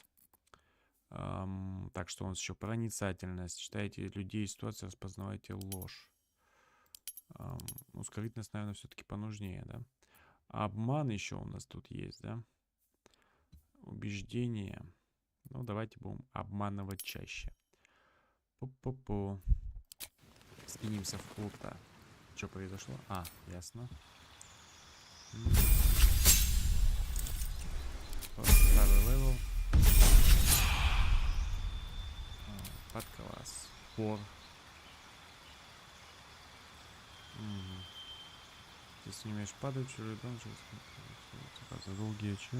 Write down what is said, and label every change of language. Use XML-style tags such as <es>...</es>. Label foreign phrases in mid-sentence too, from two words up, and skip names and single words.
<ru>Так, что у нас еще? Проницательность. Читаете людей, ситуации, распознавайте ложь. Ну, скрытность, наверное, все-таки понужнее, да? Обман еще у нас тут есть, да? Убеждение. Ну, давайте будем обманывать чаще. Пу-пу-пу. Скинемся в Плута. Что произошло? Ясно. Второй левел. Под класс. Фор. Если не умеешь падать, чужой дом, долгие очи.</ru>